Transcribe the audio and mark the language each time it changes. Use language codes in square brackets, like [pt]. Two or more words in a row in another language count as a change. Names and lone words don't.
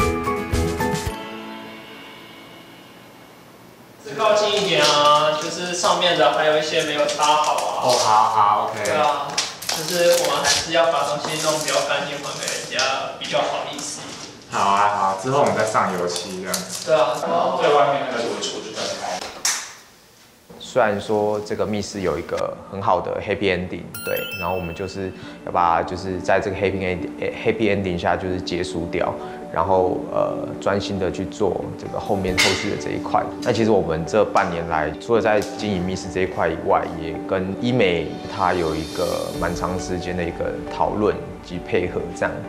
[zh] 靠近一點啊，就是上面的還有一些沒有擦好啊。哦，好 ，OK。對啊，就是我們還是要把東西弄比較乾淨，還給人家比較好意思。好啊，好，之後我們再上油漆這樣子。對啊，最外面那個主就分開。虽然说这个密室有一个很好的 [en] happy ending， [zh] 对，然后我们就是要把它就是在这个 [en] happy ending [zh] 下就是结束掉，然后专心的去做这个后续的这一块。那其实我们这半年来，除了在经营密室这一块以外，也跟医美它有一个蛮长时间的一个讨论及配合这样。